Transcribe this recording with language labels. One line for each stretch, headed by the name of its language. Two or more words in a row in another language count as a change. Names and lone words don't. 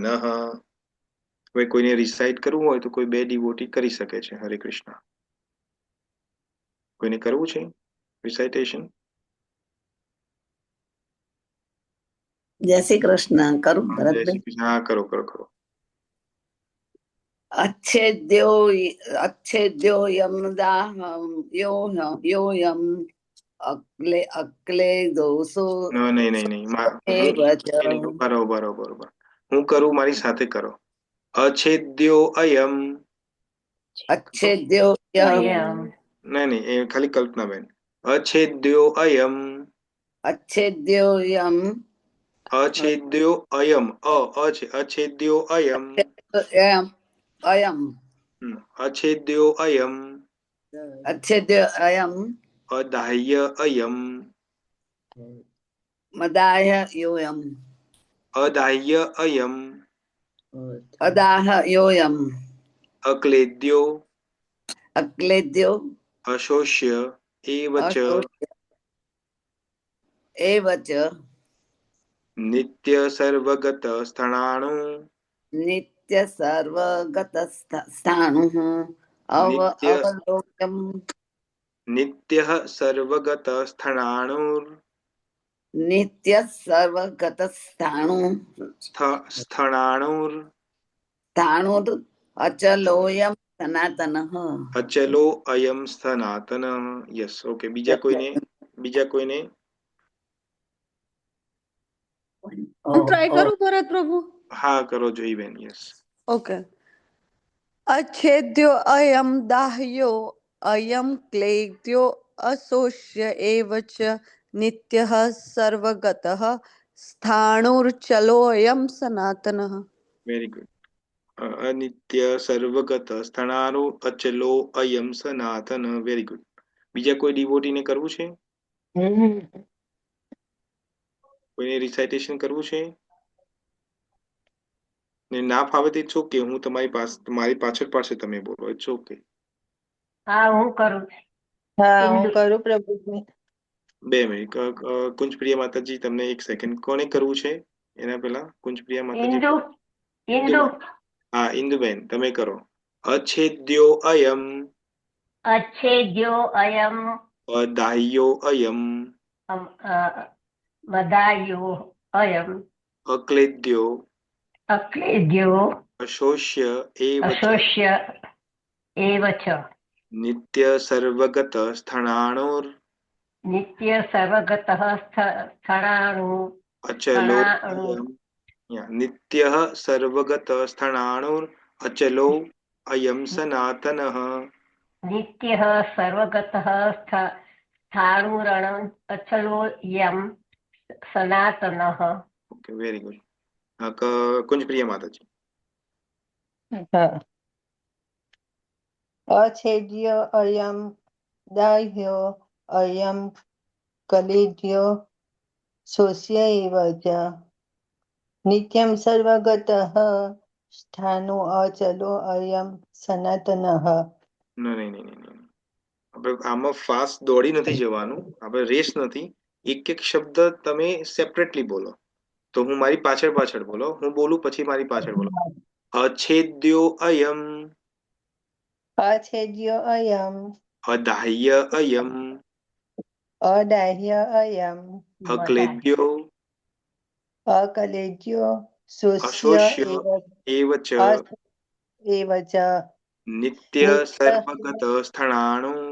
Gujarati: હવે કોઈને રિસાઇટ કરવું હોય તો કોઈ બે ડિવોટી કરી શકે છે. હરે કૃષ્ણ. કોઈને કરવું છે રિસાઇટેશન? જય શ્રી કૃષ્ણ. કરું જય ભરતભાઈ? શ્રી કૃષ્ણ. હા, કરો કરો કરો.
Sanskrit: अच्छेद्यो योऽयं अक्ले दोषो
Gujarati: નહીં.
Sanskrit: एव च
Gujarati: બરોબર. હું કરું, મારી સાથે કરો.
Sanskrit: અછેદ્યો અયમ. अच्छेद्यो
Gujarati: નહીં, એ ખાલી કલ્પનાબેન.
Sanskrit: અછેદ્યો અયમ. अच्छेद्योऽयं અછેદ્યો અયમ. છે અછેદ્યો અયમ. अयम् અછેદ્યો અયમ अच्छेद्योऽयम् અદાહ્ય અયમ मदाय योऽयम् અદાહ્ય અયમ अदाह योऽयम् અક્લેદ્યો अक्लेद्यो અશોષ્ય એવ ચ एव च નિત્ય સર્વગત સ્થાણાણુ नित्य सर्वगतस्थाणुः अवलोक्यम् નિત્યઃ સર્વગત સ્થાણાણુર नित्य सर्वगतस्थाणु સ્થાણાણુર स्थाणुर् अचलोऽयं सनातनः અચલો અયમ સનાતન.
English: Yes, okay.
Gujarati: બીજા કોઈને હું ટ્રાય કરું ભરત પ્રભુ? હા, કરો જોઈ બેન. યસ. ઓકે.
Sanskrit: अच्छेद्यो अयम दाह्यो अयम क्लेद्यो अशोष्य एव च नित्यः सर्वगतः स्थाणुर्चलोऽयं सनातनः.
English: Very good.
Sanskrit: અનિત્ય સર્વગત સ્થાણાનો અચલો અયમ સનાતન.
English: Very good.
Gujarati: બીજા કોઈ ડિવોટીને કરવું છે? કોઈને રિસાઇટેશન કરવું છે? ને ના ફાવે તો
English: It's okay.
Gujarati: હું મારી પાછળ તમે બોલો.
English: It's okay.
Gujarati: હા, હું કરું પ્રભુજી. 2 મિનિટ. કુંજપ્રિય માતાજી, તમને 1 સેકન્ડ. કોને કરવું છે એના પહેલા? કુંજપ્રિય માતાજી. ઇન્દુ. હા, ઇન્દુબેન, તમે કરો.
Sanskrit: અછેદ્યો અયમ अच्छेद्यो अयम અદાહ્યો અયમ मदायो अयम અક્લેદ્યો अक्लेद्यो અશોષ્ય એવ ચ अशोष्य एव च નિત્ય સર્વગત સ્થાણાણોર नित्य सर्वगतः स्थाणु અચલો અયમ. નિત્યઃ સર્વગત સ્થાણાણોર અચલો અયમ સનાતનઃ. नित्यः सर्वगतः स्थाणुरण अचलोऽयं सनातनः.
English: Okay, very good. કુંજપ્રિય માતાજી.
Sanskrit: अच्छेद्य अयम दाह्यो अयम कलेद्यो शोष्य एव च नित्यं सर्वगतः स्थाणु अचलो अयम सनातनः.
Gujarati: નહીં. આપણે આમાં ફાસ્ટ દોડી નથી જવાનું. આપણે રેસ નથી. એક શબ્દ તમે સેપરેટલી બોલો. તો હું મારી પાછળ બોલો. હું બોલું પછી મારી પાછળ બોલો.
Sanskrit: અછેદ્યો અયમ अच्छेद्य अयम અદાહ્ય અયમ અદાહ્ય અયમ અક્લેદ્યો અકલેજ્યો શોષ્ય અશોષ્ય એવ ચ એવ ચ નિત્ય નિત્ય સર્વગત સ્થાણુ